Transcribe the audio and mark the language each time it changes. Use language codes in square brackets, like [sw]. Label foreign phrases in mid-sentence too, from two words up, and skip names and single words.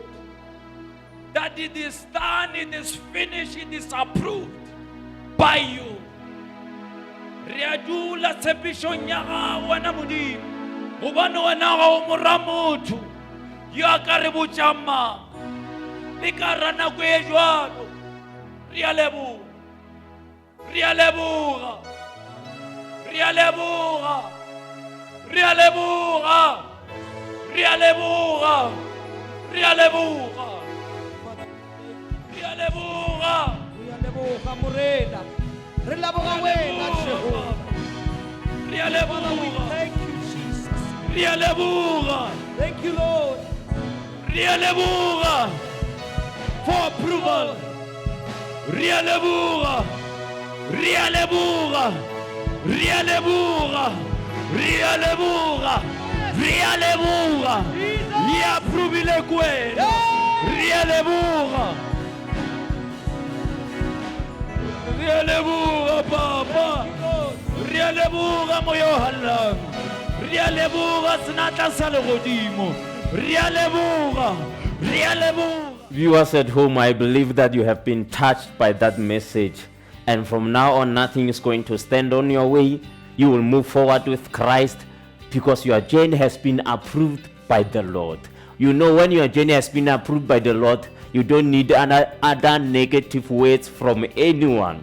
[en] That it is done, it is finished, it is approved by you. [nso] Riadula tshepiso nya gago na Modimo. Gobane wena ga o mora motho. Yo a ka re botjama. Le ka ra nako e jwalo. Re a leboga. Re a leboga. Re a leboga. Re a leboga. Re a leboga. Re a leboga. Re a leboga. Re a leboga morena. Re leboga wena Jehova. Re a [en] Father, we [nso] leboga. [en] thank you, Jesus. [nso] Re a leboga. [en] Thank you, Lord. [nso] Re a leboga [en] for approval. [nso] Re a leboga. Re a leboga. Re a leboga. Re a leboga. Re a leboga. Ye approvile kwena. Re a leboga. Re a leboga papa. Re a leboga moyo hallang. Re a leboga senatla sa legodimo. Re a leboga. Re a leboga. [en] Viewers at home, I believe that you have been touched by that message. And from now on, nothing is going to stand on your way. You will move forward with Christ because your journey has been approved by the Lord. You know, when your journey has been approved by the Lord, you don't need other negative words from anyone.